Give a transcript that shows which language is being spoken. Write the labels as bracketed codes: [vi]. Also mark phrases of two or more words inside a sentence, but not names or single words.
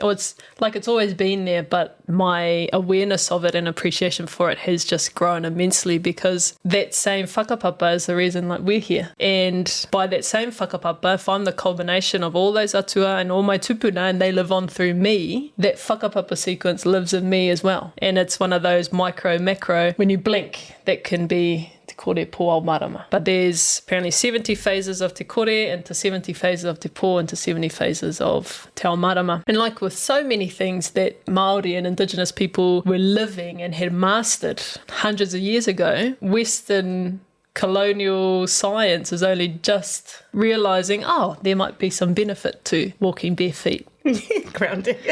[en] It's always been there, but my awareness of it and appreciation for it has just grown immensely, because that same whakapapa is the reason we're here. And by that same whakapapa, if I'm the culmination of all those atua and all my tupuna and they live on through me, that whakapapa sequence lives in me as well. And it's one of those micro, macro, when you blink, that can be [mi] te kore pō ao marama. [en] But there's apparently 70 phases of [mi] te kore, [en] into 70 phases of [mi] te pō, [en] into 70 phases of [mi] te ao marama. [en] And like with so many things that Māori and Indigenous people were living and had mastered hundreds of years ago, Western colonial science is only just realising, there might be some benefit to walking bare feet. Grounding,